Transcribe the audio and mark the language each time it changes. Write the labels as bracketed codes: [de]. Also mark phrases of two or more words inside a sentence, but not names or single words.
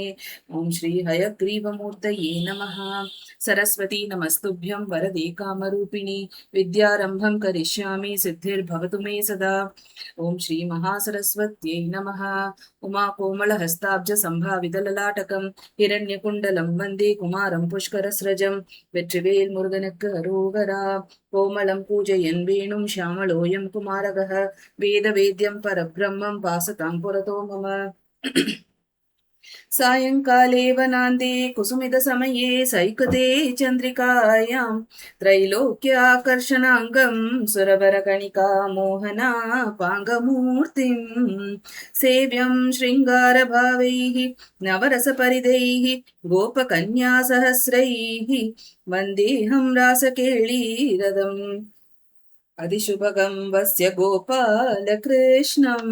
[sa] ॐ श्री हयग्रीवमूर्तये नमः। सरस्वती नमस्तुभ्यं वरदे कामरूपिणि विद्यारम्भं करिष्यामि सिद्धिर्भवतु मे सदा। ॐ श्री महासरस्वत्यै नमः। उमा कोमलहस्ताब्ज सम्भावितललाटकं हिरण्यकुण्डलं वन्दे कुमारं पुष्करस्रजं [ta] வெற்றிவேல் முருகனுக்கு அரோகரா. [sa] कोमलं पूजयन् वेणुं श्यामलोयं कुमारकः वेदवेद्यं परब्रह्मं वासतां पुरतो मम. सायंकाले वनान्ते कुसुमितसमये सैकते चन्द्रिकायां त्रैलोक्याकर्षणाङ्गं सुरवरकणिका मोहनापाङ्गमूर्तिं सेव्यं शृङ्गारभावैः नवरसपरिदैः गोपकन्यासहस्रैः वन्देऽहं रासकेळीरदम् अधिशुभगं वस्य गोपालकृष्णम्।